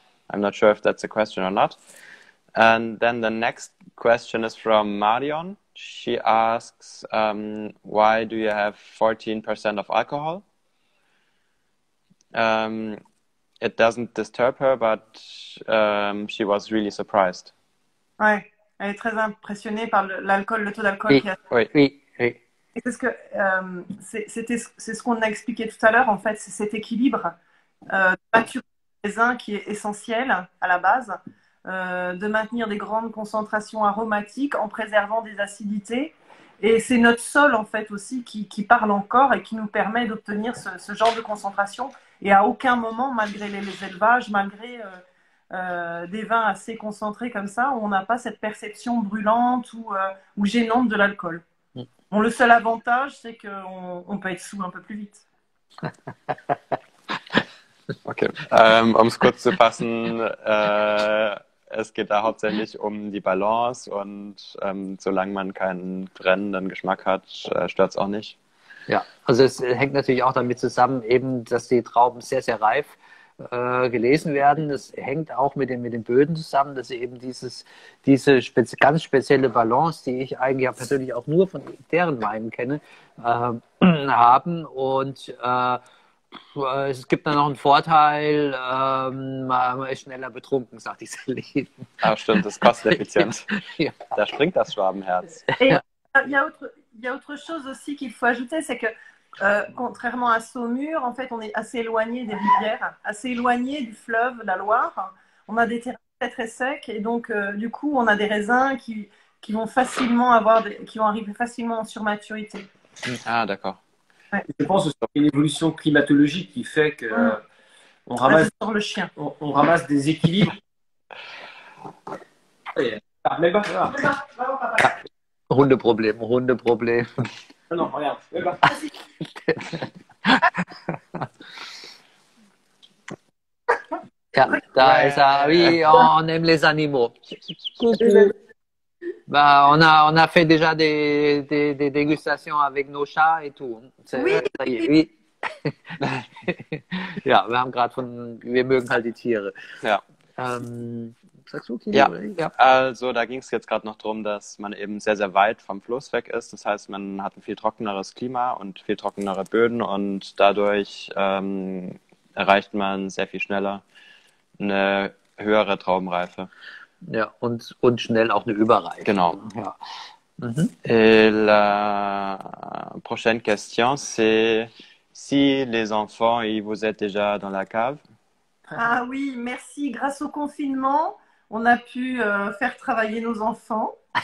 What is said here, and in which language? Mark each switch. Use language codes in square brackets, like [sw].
[en] I'm not sure if that's a question or not. And then the next question is from Marion. She asks, why do you have 14% of alcohol? It doesn't disturb her, but she was really surprised. [fr] Ouais, elle est très impressionnée par le taux d'alcool oui, qu'il y a. Oui. Et c'est ce qu'on a expliqué tout à l'heure, en fait, c'est cet équilibre de maturité des raisins qui est essentiel à la base. De maintenir des grandes concentrations aromatiques en préservant des acidités. Et c'est notre sol, en fait, aussi qui parle encore et qui nous permet d'obtenir ce genre de concentration. Et à aucun moment, malgré les élevages, malgré des vins assez concentrés comme ça, on n'a pas cette perception brûlante ou gênante de l'alcool. Bon, le seul avantage, c'est qu'on peut être sous un peu plus vite. [de] Okay, es kurz zu fassen, es geht da hauptsächlich um die Balance und solange man keinen brennenden Geschmack hat, stört es auch nicht. Ja, also es hängt natürlich auch damit zusammen, eben, dass die Trauben sehr, sehr reif gelesen werden. Das hängt auch mit den Böden zusammen, dass sie eben diese ganz spezielle Balance, die ich eigentlich persönlich auch nur von deren Weinen kenne, haben. Und es gibt dann noch einen Vorteil, man ist schneller betrunken, sagt die Céline. Ah, stimmt, das ist kosteneffizient. Ja. Da springt das Schwabenherz. [fr] Et il y a autre chose aussi qu'il faut ajouter, c'est que contrairement à Saumur, en fait, on est assez éloigné des rivières, assez éloigné du fleuve, la Loire. On a des terrains très très secs et donc du coup, on a des raisins qui vont facilement qui vont arriver facilement en surmaturité. Ah, d'accord. Je pense aussi qu'il y a une évolution climatologique qui fait que on ramasse des équilibres. [de] Hundeproblem. [fr] Non, regarde. [de] Ja, da ist er. [fr] Oui, on aime les animaux. Coucou. Bah, on a fait déjà des dégustations avec nos chats et tout. Oui, Ça y est, oui. [de] Ja, wir mögen halt die Tiere. Ja. Sagst du, Kili? Ja, Oder? Ja. also da ging es jetzt gerade noch darum, dass man eben sehr, sehr weit vom Fluss weg ist. Das heißt, man hat ein viel trockeneres Klima und viel trockenere Böden und dadurch erreicht man sehr viel schneller eine höhere Traubenreife. Ja, und schnell auch eine Überreife. Genau. Ja. [fr] Et la prochaine question, c'est si les enfants, ils vous êtes déjà dans la cave. ah oui, merci. Grâce au confinement, on a pu faire travailler nos enfants.